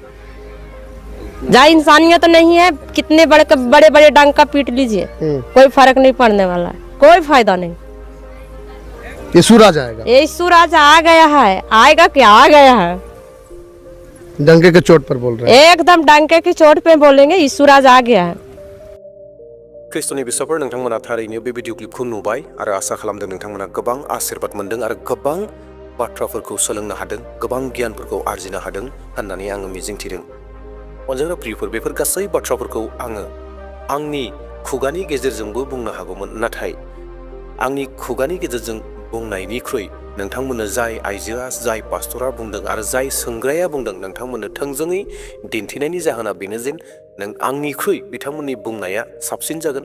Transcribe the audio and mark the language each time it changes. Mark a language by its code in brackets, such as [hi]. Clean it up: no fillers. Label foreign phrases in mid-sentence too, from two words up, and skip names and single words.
[hi] जहाँ इंसानियत नहीं है, कितने बड़े बड़े डंका पीट लीजिए, कोई फर्क नहीं पड़ने वाला है, कोई फायदा नहीं। यीशु राज आएगा। यीशु राज आ गया है, आएगा क्या? आ गया है। डंके के चोट पर बोल रहे हैं। एकदम डंके की चोट पे बोलेंगे, यीशु राज आ गया है। [brx] ख्रिस्ट'नि बिसाफोर, नोंथांमोना थारैनो बे भिडिअ क्लिपखौ नुबाय आरो आसा खालामदों नोंथांमोना गोबां आशीर्बाद मोन्दों आरो गोबां बाथ्राफोरखौ सोलोंनो हादों, गोबां गियानफोरखौ आरजिनो हादों होननानै आङो मिजिंथिदों। अनजाग्रा प्रियफोर, बेफोर गासै बाथ्राफोरखौ आङो आंनि खुगानि गेजेरजोंबो बुंनो हागौमोन, नाथाय आंनि खुगानि गेजेरजों बुंनायनिख्रुइ नोंथांमोननो जाय आइजोआ, जाय पास्टरा बुंदों आरो जाय सोंग्राया बुंदों, नोंथांमोननो थोंजोङै दिन्थिनायनि जाहोना बेनो जे नों आंनिख्रुइ बिथांमोननि बुंनाया साबसिन जागोन।